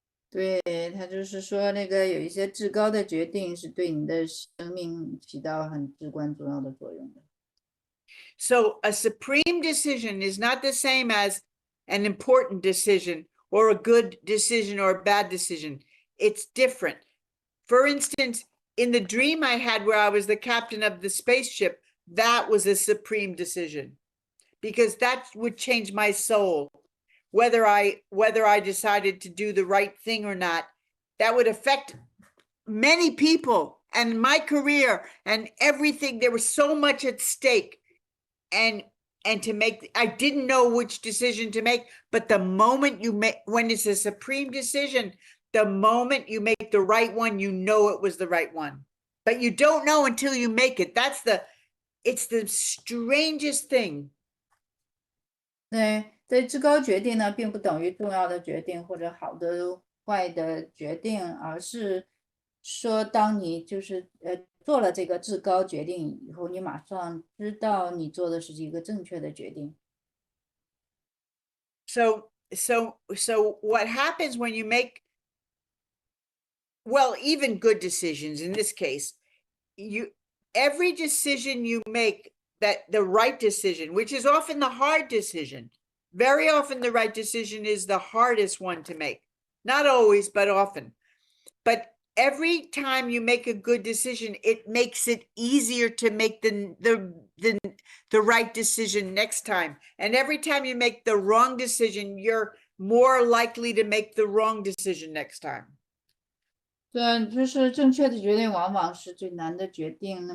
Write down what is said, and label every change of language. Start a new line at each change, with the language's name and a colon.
Chinese: 对，他就是说那个有一些至高的决定是对你的生命起到很至关重要的作用的。
English: So a supreme decision is not the same as an important decision or a good decision or a bad decision. It's different. For instance, in the dream I had where I was the captain of the spaceship, that was a supreme decision because that would change my soul. Whether I decided to do the right thing or not, that would affect many people and my career and everything. There was so much at stake. And to make, I didn't know which decision to make, but the moment you make, when it's a supreme decision, the moment you make the right one, you know it was the right one, but you don't know until you make it. It's the strangest thing.
Chinese: 对，这至高决定呢，并不等于重要的决定或者好的坏的决定，而是说，当你就是做了这个至高决定以后，你马上知道你做的是一个正确的决定。
English: So what happens when you make, well, even good decisions in this case, every decision you make, that the right decision, which is often the hard decision, very often the right decision is the hardest one to make. Not always, but often. But every time you make a good decision, it makes it easier to make the right decision next time. And every time you make the wrong decision, you're more likely to make the wrong decision next time.
Chinese: 对，就是正确的决定往往是最难的决定。